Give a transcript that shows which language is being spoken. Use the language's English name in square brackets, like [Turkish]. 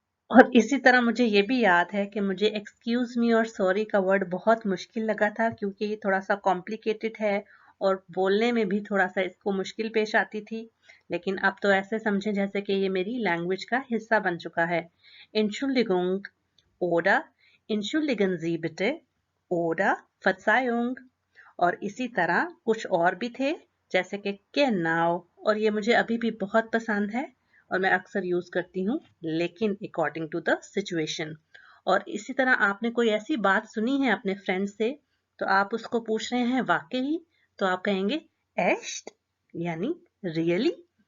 [Hindi] और इसी तरह मुझे ये भी याद है कि मुझे एक्सक्यूज मी और सॉरी का वर्ड बहुत मुश्किल लगा था, क्योंकि ये थोड़ा सा कॉम्प्लिकेटेड है और बोलने में भी थोड़ा सा इसको मुश्किल पेश आती थी। लेकिन अब तो ऐसे समझें जैसे कि ये मेरी लैंग्वेज का हिस्सा बन चुका है। [German] Entschuldigung oder entschuldigen Sie bitte oder Verzeihung। [Hindi] और इसी तरह कुछ और भी थे, जैसे कि genau, और ये मुझे अभी भी बहुत पसंद है और मैं अक्सर यूज करती हूँ, लेकिन [English] According to the situation. [Hindi] और इसी तरह आपने कोई ऐसी बात सुनी है अपने फ्रेंड से, तो आप उसको पूछ रहे हैं वाकई, तो आप कहेंगे echt, यानी रियली।